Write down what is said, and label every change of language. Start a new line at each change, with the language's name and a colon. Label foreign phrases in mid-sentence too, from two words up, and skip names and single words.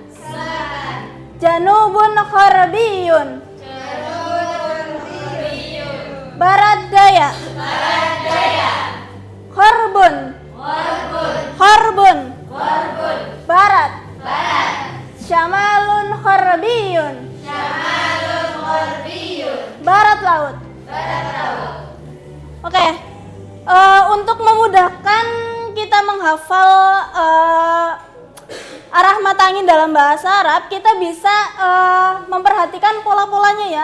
Arabic: جنوبٌ غربيٌّ.
Indonesian: Barat daya.
Arabic: غربٌ. غربٌ. Barat. شمالٌ غربيٌّ.
Indonesian: Barat laut. Oke. Untuk memudahkan kita menghafal arah mata angin dalam bahasa Arab, kita bisa memperhatikan pola-polanya ya.